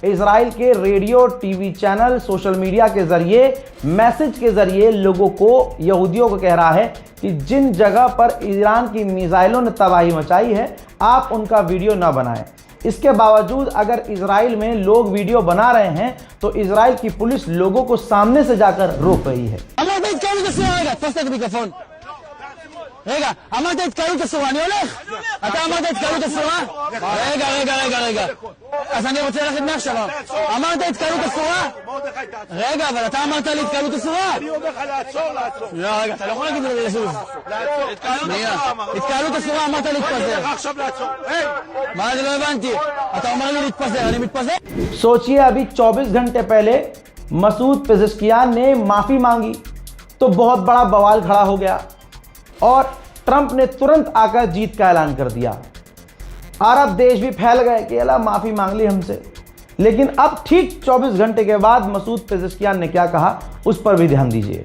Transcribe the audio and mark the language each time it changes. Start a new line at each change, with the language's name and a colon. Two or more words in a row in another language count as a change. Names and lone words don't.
Hindi: इजराइल के
English: radio, TV channel, social media
Hindi: के जरिए, मैसेज के जरिए लोगों को, यहूदियों को कह रहा है कि जिन जगह पर ईरान की मिसाइलों ने तबाही मचाई है, आप उनका वीडियो ना बनाएं। इसके बावजूद अगर इजराइल में लोग वीडियो बना रहे हैं तो इजराइल की पुलिस लोगों को सामने से जाकर रोक रही है।
Hebrew: רגע, אמרת התקהלות אסורה, אני הולך. אתה אמרת התקהלות אסורה? רגע. אז אני רוצה ללכת מעכשיו. אמרת התקהלות אסורה? רגע, אבל אתה אמרת לי התקהלות אסורה. אני אומר לך לעצור. רגע, אתה לא יכול להגיד לי לזוז. התקהלות אסורה, אמרת להתפזר. עכשיו לעצור. מה זה, לא הבנתי. אתה אומר לי להתפזר, אני מתפזר?
Hindi: सोचिए, अभी 24 घंटे पहले मसूद पेजेश्कियान ने माफी मांगी तो बहुत बड़ा बवाल खड़ा हो गया और ट्रंप ने तुरंत आकर जीत का ऐलान कर दिया। अरब देश भी फैल गए कि अल्लाह माफ़ी मांग ली हमसे। लेकिन अब ठीक 24 घंटे के बाद मसूद पेजेश्कियान ने क्या कहा, उस पर भी ध्यान दीजिए।